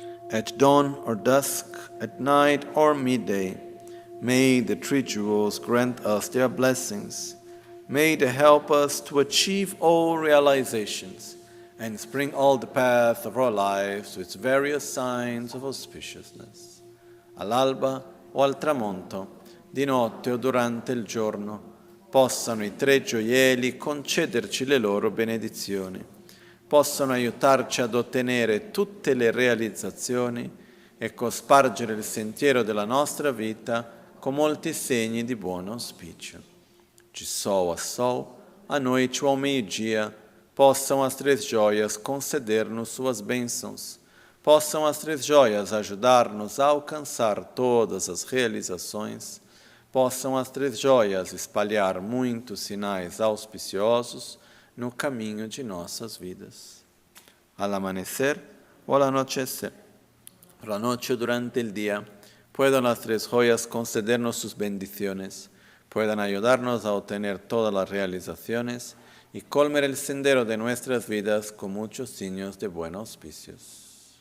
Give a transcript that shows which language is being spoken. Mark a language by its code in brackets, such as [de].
[en] At dawn or dusk, at night or midday, may the three jewels grant us their blessings. May they help us to achieve all realizations and spring all the paths of our lives with various signs of auspiciousness. [it] All'alba o al tramonto, di notte o durante il giorno, possano i tre gioielli concederci le loro benedizioni, possano aiutarci ad ottenere tutte le realizzazioni e cospargere il sentiero della nostra vita con molti segni di buon auspicio. [pt] De sol a sol, à noite ou ao meio-dia, possam as três joias conceder-nos suas bênçãos, possam as três joias ajudar-nos a alcançar todas as realizações, possam as três joias espalhar muitos sinais auspiciosos no caminho de nossas vidas. [es] Al amanecer o al anochecer, por la noche o durante el día, puedan las tres joyas concedernos sus bendiciones, puedan ayudarnos a obtener todas las realizaciones y colmar el sendero de nuestras vidas con muchos signos de buenos auspicios.